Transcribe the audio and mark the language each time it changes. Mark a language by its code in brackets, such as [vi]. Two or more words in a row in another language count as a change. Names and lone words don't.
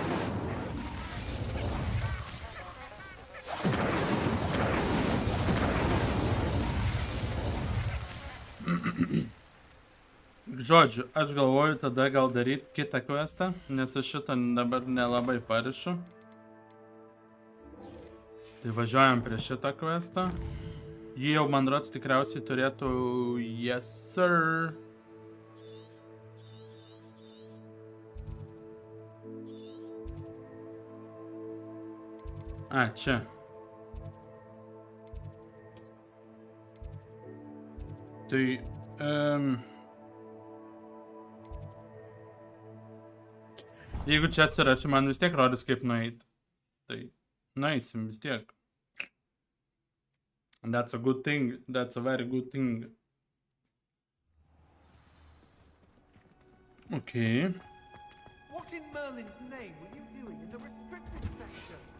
[lt] Žodžiu, aš galvoju tada gal daryti kitą questą, nes aš šitą dabar nelabai parišu. Tai važiuojam prie šitą questą. Jį jau man rods tikriausiai turėtų... [en] Yes, sir. A, [lt] čia. Tai... Jeigu čia atsirasiu, man vis tiek rodys kaip nueit. Tai nueisim vis tiek. [en] That's a good thing. That's a very good thing. Okay. What in Merlin's name were you doing in the restricted section?